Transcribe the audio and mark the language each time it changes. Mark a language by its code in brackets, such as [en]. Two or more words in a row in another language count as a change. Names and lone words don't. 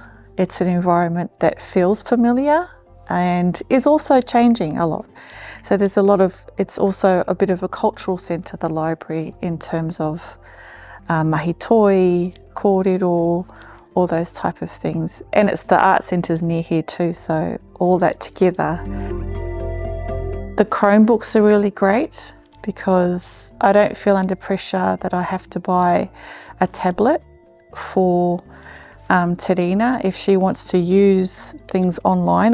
[en] It's an environment that feels familiar and is also changing a lot. So it's also a bit of a cultural centre, the library, in terms of [mi] mahi toi, Kōrero, [en] all those type of things. And it's the art centres near here too, so all that together. The Chromebooks are really great, because I don't feel under pressure that I have to buy a tablet for Terina if she wants to use things online.